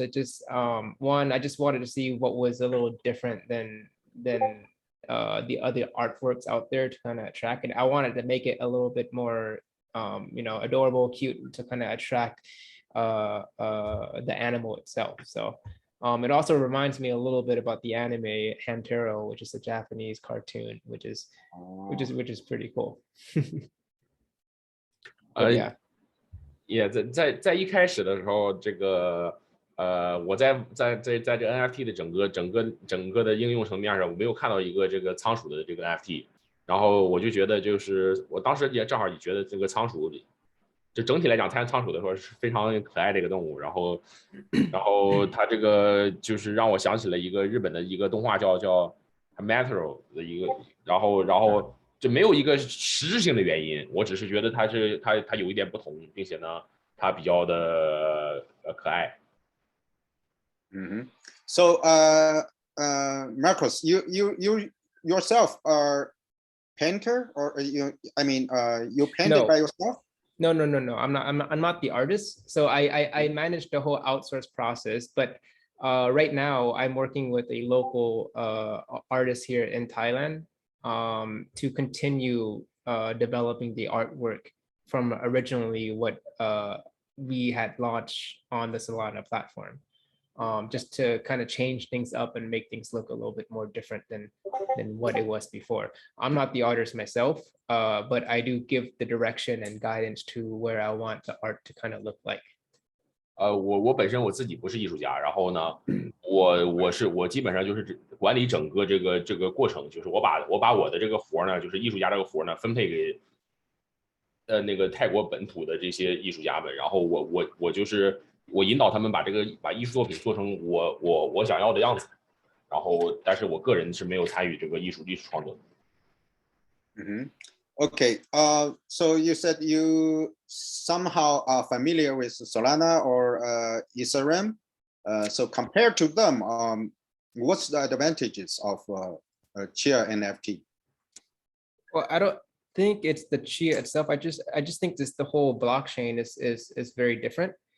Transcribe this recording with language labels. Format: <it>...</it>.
<en>I just one, I just wanted to see what was a little different than the other artworks out there to kind of attract it. I wanted to make it a little bit more adorable, cute, to kind of attract the animal itself. So it also reminds me a little bit about the anime Hantaro, which is a Japanese cartoon, which is pretty cool. Yeah.</en> <zh>也在一开始的时候，这个我在这 NFT 的整个的应用层面上，我没有看到一个这个仓鼠的这个 NFT， 然后我就觉得就是我当时也正好也觉得这个仓鼠，就整体来讲，仓鼠的时候是非常可爱的一个动物，然后它这个就是让我想起了一个日本的一个动画叫 Metro 的一个，然后就没有一个实质性的原因，我只是觉得它有一点不同，并且呢它比较的可爱。</zh> <en>So Marcos, you yourself are painter, or you painted by yourself? No. I'm not the artist. So I manage the whole outsource process, but right now I'm working with a local artist here in Thailand to continue developing the artwork from originally what we had launched on the Solana platform. just to kind of change things up and make things look a little bit more different than what it was before. I'm not the artist myself, but I do give the direction and guidance to where I want the art to kind of look like.</en> <zh>我本身我自己不是艺术家，然后呢，我基本上就是管理整个这个过程，就是我把我的这个活呢，就是艺术家这个活呢，分配给那个泰国本土的这些艺术家们，然后我就是我引导他们把艺术作品做成我想要的样子，然后但是我个人是没有参与这个艺术创作的。</zh> <en>Okay, so you said you somehow are familiar with Solana or Ethereum. So compared to them, what's the advantages of Chia NFT? Well, I don't think it's the Chia itself. I just think this the whole blockchain is very different.</en>